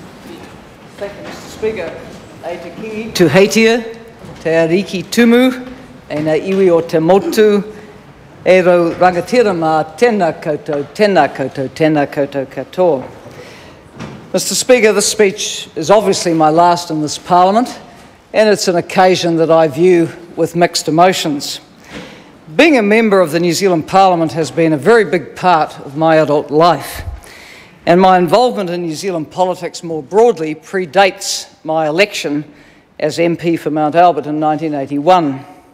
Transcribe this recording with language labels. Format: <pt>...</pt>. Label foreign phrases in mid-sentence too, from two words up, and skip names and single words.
<en>Thank you, Mr. Speaker.</en> <mi>E te kingi tuhatia, te ariki tumu, e na iwi o te motu, e rau rangatira mā tēnā koutou, tēnā koutou, tēnā koutou katoa.</mi> <en>Mr. Speaker, this speech is obviously my last in this Parliament, and it's an occasion that I view with mixed emotions. Being a member of the New Zealand Parliament has been a very big part of my adult life, and my involvement in New Zealand politics more broadly predates my election as MP for Mount Albert in 1981.</en>